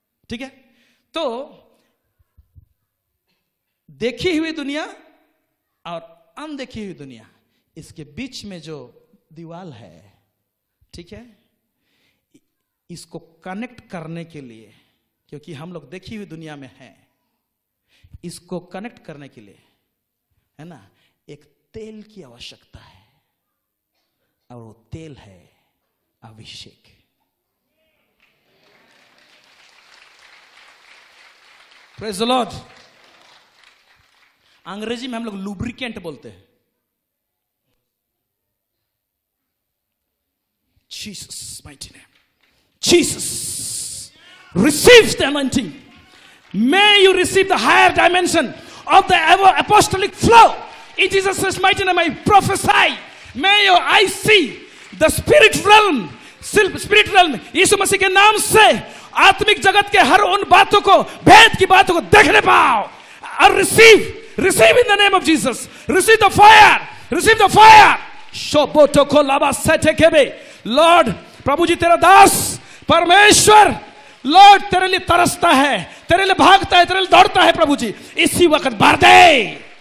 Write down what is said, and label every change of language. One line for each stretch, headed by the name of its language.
Hindi: ठीक है, तो देखी हुई दुनिया और अनदेखी हुई दुनिया, इसके बीच में जो दीवार है, ठीक है, इसको कनेक्ट करने के लिए, क्योंकि हम लोग देखी हुई दुनिया में हैं, इसको कनेक्ट करने के लिए, है ना, एक तेल की आवश्यकता है, और वो तेल है अभिषेक।
English: Praise the lord.
Hindi: अंग्रेजी में हम लोग लुब्रिकेंट बोलते हैं।
English: Jesus mighty name, Jesus, receive the anointing. May you receive the higher dimension of the apostolic flow. In Jesus' mighty name I prophesy. May your eyes see the spirit realm. Spirit realm.
Hindi: यीशु मसीह के नाम से आत्मिक जगत के हर उन बातों को, भेद की बातों को देखने पाओ।
English: और receive in the name of Jesus. Receive the fire. Receive the fire. शोबोटो को लाबा सेटे केबे।
Hindi: Lord, प्रभु जी तेरा दास परमेश्वर, लॉर्ड तेरे लिए तरसता है, तेरे लिए भागता है, तेरे लिए दौड़ता है। प्रभु जी इसी वक्त भर दे।